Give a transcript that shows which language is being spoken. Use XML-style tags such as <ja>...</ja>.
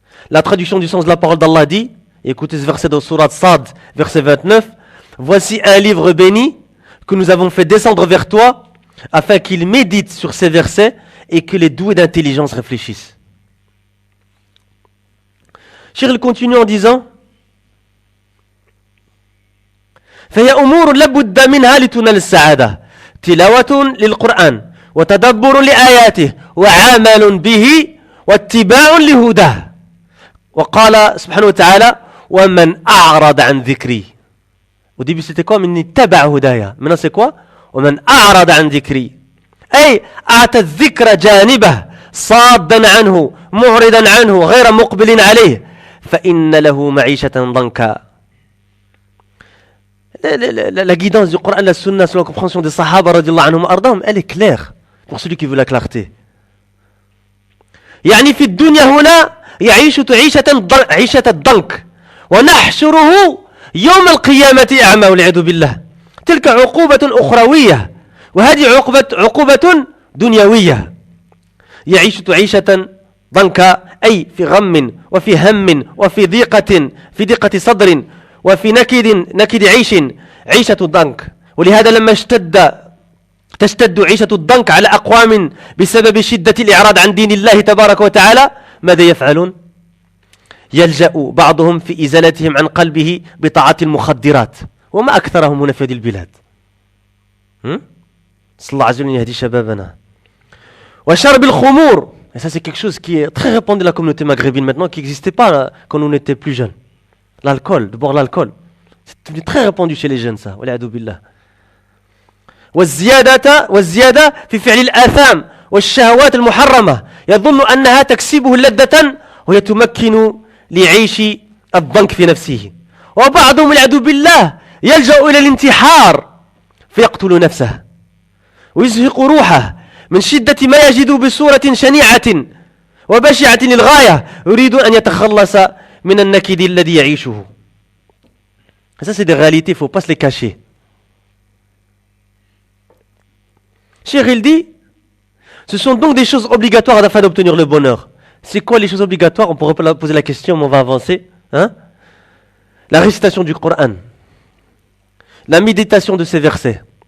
<fr>La traduction du sens de la parole d'Allah dit, écoutez ce verset de Surat Sad, verset 29, voici un livre béni que nous avons fait descendre vers toi afin qu'il médite sur ces versets et que les doués d'intelligence réfléchissent. Cheikh il continue en disant</fr> <ar>فهي أمور لابد منها لتنال السعادة تلاوة للقرآن وتدبر لآياته وعمل به واتباع لهداه وقال سبحانه وتعالى ومن أعرض عن ذكري.</ar> <fr>Au début c'était quoi?</fr> <ar>من اتبع هدايا.</ar> <fr>Maintenant c'est quoi?</fr> <ar>ومن أعرض عن ذكري أي أعطى الذكر جانبه صادا عنه معرضا عنه غير مقبل عليه فإن له معيشة ضنكا.</ar> <fr>La guidance du Coran, la Sunna, selon la compréhension des Sahaba, radiallahu anhum, ardahum, elle est claire pour celui qui veut la clarté.</fr> <ar>يعني في الدنيا هنا يعيش عيشة الضنك ونحشره يوم القيامة أعمى والعياذ بالله. تلك عقوبة أخروية وهذه عقوبة دنيوية. يعيش عيشة ضنكا أي في غم وفي هم وفي ضيقة صدر وفي نكد عيشة الضنك. ولهذا لما تشتد عيشة الضنك على أقوام بسبب شدة الإعراض عن دين الله تبارك وتعالى ماذا يفعلون؟ يلجأ بعضهم في إزالتهم عن قلبه بطاعة المخدرات وما أكثرهم هنا في هذه البلاد. صلى الله عز وجل يهدي شبابنا. وشرب الخمور.</ar> <fr>Et ça c'est quelque chose qui est très répandu dans la communauté maghrébine maintenant, qui n'existait pas quand on était plus jeunes. L'alcool, de boire l'alcool. C'est devenu très répandu chez les jeunes ça.</fr> <ar>والعياذ بالله. والزيادة في فعل الآثام والشهوات المحرمة يظن أنها تكسبه لذة وهي تمكن ليعيش الضنك في نفسه. وبعضهم والعياذ بالله يلجأ إلى الانتحار فيقتل نفسه ويزهق روحه من شدة ما يجد بصورة شنيعة وبشعة للغاية يريد أن يتخلص من النكد الذي يعيشه.</ar> <fr>Ça c'est des réalités, il ne faut pas se les cacher. Cheikh il dit, ce sont donc des choses obligatoires afin d'obtenir le bonheur. C'est quoi les choses obligatoires? On pourrait poser la question, mais on va avancer. Hein? La récitation du Coran, la méditation de ces versets,</fr>